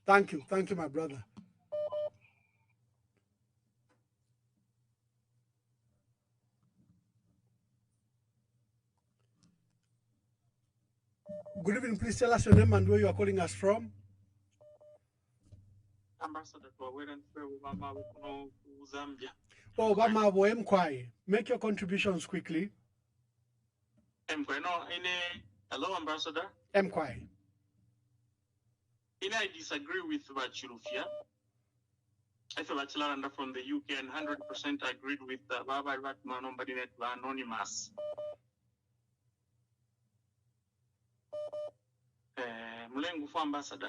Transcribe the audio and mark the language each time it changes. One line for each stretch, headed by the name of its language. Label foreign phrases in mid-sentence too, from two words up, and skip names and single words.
English: Thank you, my brother. Good evening. Please tell us your name and where you are calling us from. Ambassador Zambia. Oh, Bamabo Mkwai. Make your contributions quickly. Mkwai, no, hello, Ambassador. Mkwai. I disagree with Bachilufia. I feel Bachelor from the UK and 100% agreed with Baba Ratman on Anonymous. Ambassador.